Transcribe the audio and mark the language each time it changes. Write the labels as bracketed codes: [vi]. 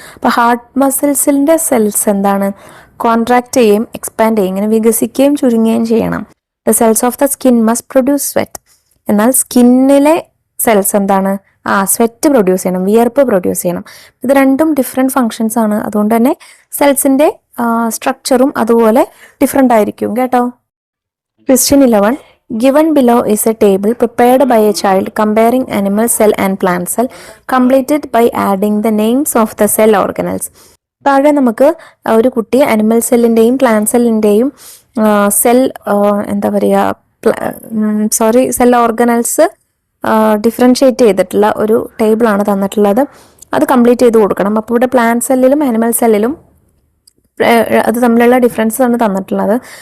[ml] അപ്പൊ heart മസിൽസിന്റെ cells എന്താണ്? Contract ചെയ്യുകയും എക്സ്പാൻഡ് ചെയ്യും, ഇങ്ങനെ വികസിക്കുകയും ചുരുങ്ങുകയും ചെയ്യണം. [en] The cells of the skin must produce sweat. [ml] എന്നാൽ സ്കിന്നിലെ സെൽസ് എന്താണ്? സ്വെറ്റ് പ്രൊഡ്യൂസ് ചെയ്യണം, വിയർപ്പ് പ്രൊഡ്യൂസ് ചെയ്യണം. ഇത് രണ്ടും ഡിഫറെൻറ്റ് ഫങ്ഷൻസ് ആണ്. അതുകൊണ്ട് തന്നെ സെൽസിന്റെ സ്ട്രക്ചറും അതുപോലെ ഡിഫറെൻ്റ് ആയിരിക്കും കേട്ടോ. [en] Question 11. Given below is a table prepared by a child comparing animal cell and plant cell, completed by adding the names of the cell organelles. [ml] താഴെ നമുക്ക് ഒരു കുട്ടി അനിമൽ സെല്ലിൻ്റെയും പ്ലാന്റ് സെല്ലിൻ്റെയും സെൽ എന്താ പറയുക സെൽ ഓർഗനൽസ് ഡിഫറൻഷിയേറ്റ് ചെയ്തിട്ടുള്ള ഒരു ടേബിളാണ് തന്നിട്ടുള്ളത്. അത് കംപ്ലീറ്റ് ചെയ്ത് കൊടുക്കണം. അപ്പോൾ ഇവിടെ പ്ലാന്റ് സെല്ലിലും അനിമൽ സെല്ലിലും അത് തമ്മിലുള്ള ഡിഫറൻസ് ആണ് തന്നിട്ടുള്ളത്.